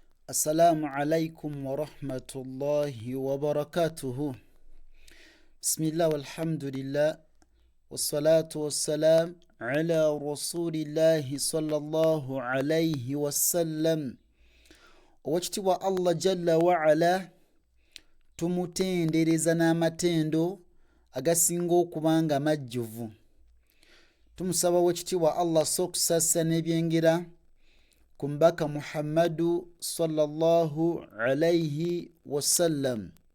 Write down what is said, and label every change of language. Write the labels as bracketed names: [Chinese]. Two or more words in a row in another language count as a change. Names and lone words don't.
[Arabic] السلام عليكم ورحمة الله وبركاته. بسم الله والحمد لله والصلاة والسلام على رسول الله صلى الله عليه وسلم. [Ganda] Owekitiibwa Allah [Arabic] جل وعلا [Ganda] tumutendereza n'amatendo agasinga okuba nga majjuvu. Tumusaba owekitiibwa Allah sokusassa n'ebyengera ku mbaka Muhammadu [Arabic] صلى الله عليه وسلم.